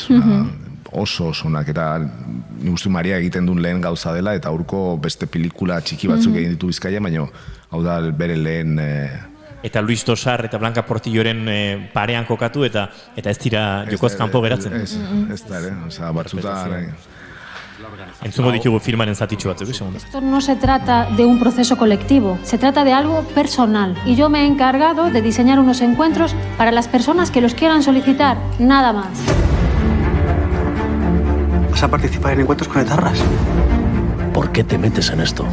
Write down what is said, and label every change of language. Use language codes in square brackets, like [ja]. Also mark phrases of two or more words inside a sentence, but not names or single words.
[eu] Oso onak, eta nik uste Maria egiten duen lehen gauza dela, eta Urko beste pelikula txiki batzuk egin ditu Bizkaia, baina hau da bere lehen... Eta Luis Tosar eta Blanca Portilloren parean kokatu, eta ez dira jokoz kanpo geratzen. Ez da, batzutan... Entzungo ditugu filmaren zatitxu batzuk, [es] segundo. Esto no se trata de un proceso colectivo, se trata de algo personal. Y yo me he encargado de diseñar unos encuentros para las personas que los quieran solicitar, nada más. ¿Vas a participar en encuentros con etarras? ¿Por qué te metes en esto?